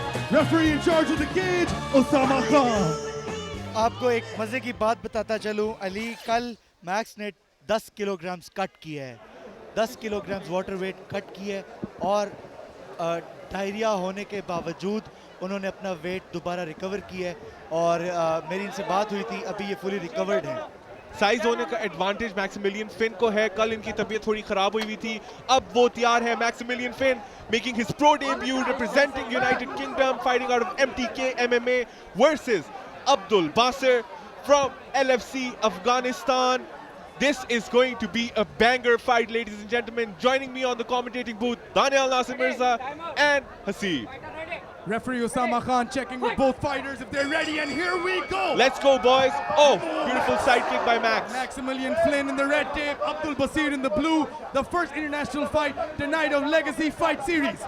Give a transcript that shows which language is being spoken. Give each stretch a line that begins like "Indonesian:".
English: Referee in charge of the cage, Osama Khan.
Hindi: आपको एक मजे की बात बताता चलूं, अली, कल मैक्स ने 10 किलोग्राम्स कट किया है, 10 किलोग्राम्स वाटर वेट कट किया है और डायरिया होने के बावजूद उन्होंने अपना वेट दोबारा रिकवर किया है और मेरी इनसे बात हुई थी, अभी ये फुली रिकवर्ड हैं। साइज होने का एडवांटेज मैक्सिमिलियन फिन को है। कल इनकी तबीयत थोड़ी खराब हुई थी, अब वो तैयार है।
English: Maximilian Finn making his pro debut representing United Kingdom, fighting out of MTK MMA versus Abdul Basir from LFC Afghanistan. This is going to be a banger fight, ladies and gentlemen. Joining me on the commentating booth, Daniel Nasir Mirza and Hasib. Referee Osama Khan checking with both fighters if they're ready, and here we go. Let's go, boys. Oh, beautiful side kick by Max. Maximilian Flynn in the red tape, Abdul Basir in the blue. The first international fight tonight of Legacy Fight Series.